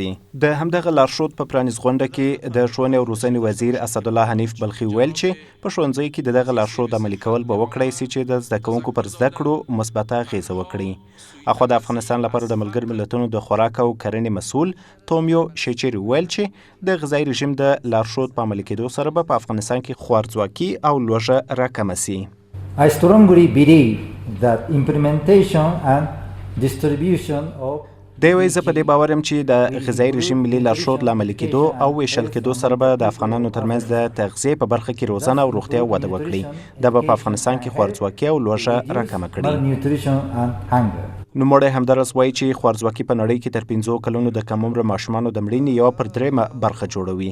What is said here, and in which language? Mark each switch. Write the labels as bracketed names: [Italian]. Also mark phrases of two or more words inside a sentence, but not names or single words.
[Pashto] د همدغه لارښود په پرانیست غونډه کې د ښوونې او روزنې وزیر اسدالله حنیف بلخي ویل چې په ښوونځیو کې د دغه لارښود عملي کول به وکړی سي چې د زده کوونکو پر زده کړو مثبته اغیزه وکړي. اخوا د افغانستان لپاره د ملګرو ملتونو د خوراک او کرنې مسؤل تومیو شیچری ویل چې د غذایي رژیم د لارښود په عملي کېدو سره به په افغانستان کې خوارځواکي او لوږه راکمه سي. [English] I strongly believe that implementation and distribution of [Pashto] دی وایي زه په دې باور یم چې د غذایي رژیم ملي لارښود له عملي کېدو او ویشل کېدو سره به د افغانانو ترمنځ د تغذیې په برخه کې روزنه او روغتیا وده وکړي. دا به په افغانستان کې خوارځواکي او لوږه راکمه کړي. نوموړی همداراز وایي چې خوارځواکي په نړۍ کې تر 5 کلونو د کم عمره ماشومانو د مړینې یوه پر درېیمه برخه جوړوي.